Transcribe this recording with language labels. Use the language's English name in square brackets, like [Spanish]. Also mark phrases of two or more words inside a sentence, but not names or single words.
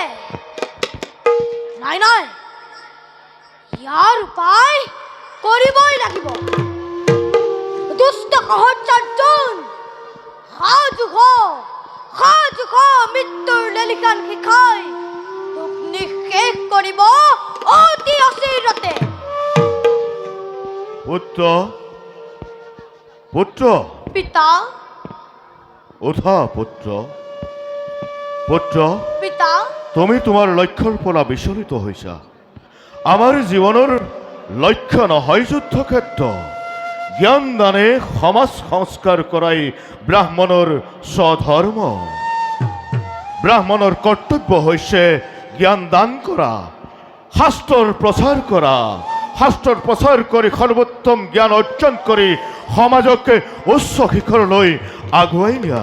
[Assamese] নাই নাই, ইয়াৰ উপায় কৰিবই লাগিব। দুষ্ট সহ্যাৰ্জুন সাজু মৃত্যুৰ লেলিকান শিখাই তোক নিঃশেষ কৰিব অতি অচিৰতে। পুত্র পুত্র পিতা ওঠা পুত্র পুত্র পিতা তুমি তোমার লক্ষ্যৰ পৰা বিচলিত হৈছা। আমাৰ জীৱনৰ লক্ষ্য নহয় যুদ্ধক্ষেত্ৰ। জ্ঞান দানে সমাজ সংস্কাৰ কৰাই ব্ৰাহ্মণৰ স্বধৰ্ম। ব্ৰাহ্মণৰ কৰ্তব্য হৈছে জ্ঞান দান কৰা, শাস্ত্ৰৰ প্ৰচাৰ কৰা, শাস্ত্ৰৰ প্ৰচাৰ কৰি সৰ্বোত্তম জ্ঞান অৰ্জন কৰি সমাজকে উচ্চ শিখৰলৈ আগুৱাই নিয়া।